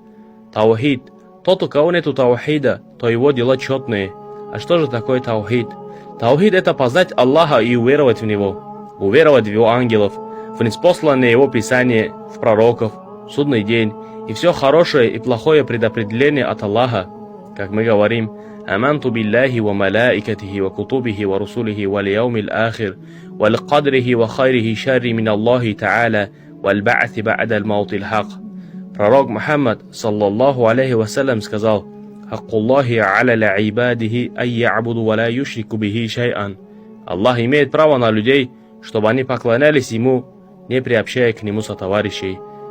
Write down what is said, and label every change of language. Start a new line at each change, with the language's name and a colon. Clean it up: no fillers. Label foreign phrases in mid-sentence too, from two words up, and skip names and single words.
Russian: Таухид – тот, у кого нету таухида, то его дела четные. А что же такое таухид? Таухид – это познать Аллаха и уверовать в Него, уверовать в Его ангелов, в ниспосланное Его Писание, в пророков, в судный день, и все хорошее и плохое предопределение от Аллаха. Как мы говорим:
Arabic: «آمنت بالله وملائكته وكتبه ورسله واليوم الآخر وبقدره وخيره شره من الله تعالى والبعث بعد الموت حق».
Russian: Пророк Мухаммад,
Arabic: صلى الله عليه وسلم,
Russian: сказал:
Arabic: «حق الله على عباده أن يعبد ولا يشرك به شيئا».
Russian: Аллах имеет право на людей, чтобы они поклонялись Ему, не приобщая к Нему сотоварищей.